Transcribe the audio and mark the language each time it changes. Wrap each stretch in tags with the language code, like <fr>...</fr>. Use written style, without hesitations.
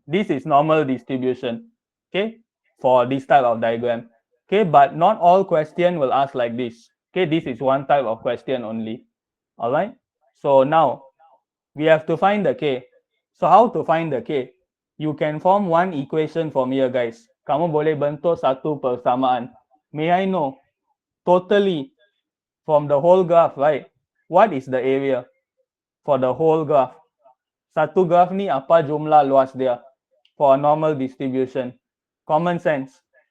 <en>This is normal distribution. Okay. For this type of diagram. Okay. But not all question will ask like this. Okay. This is one type of question only. Alright. So now we have to find the K. So how to find the K? You can form one equation from here guys.</en> <ms>Kamu boleh bentuk satu persamaan.</ms> <en>May I know totally from the whole graph, right? What is the area for the whole graph?</en> <ms>Satu graph ni apa jumlah luas dia</ms> <en>for a normal distribution? Common sense.</en>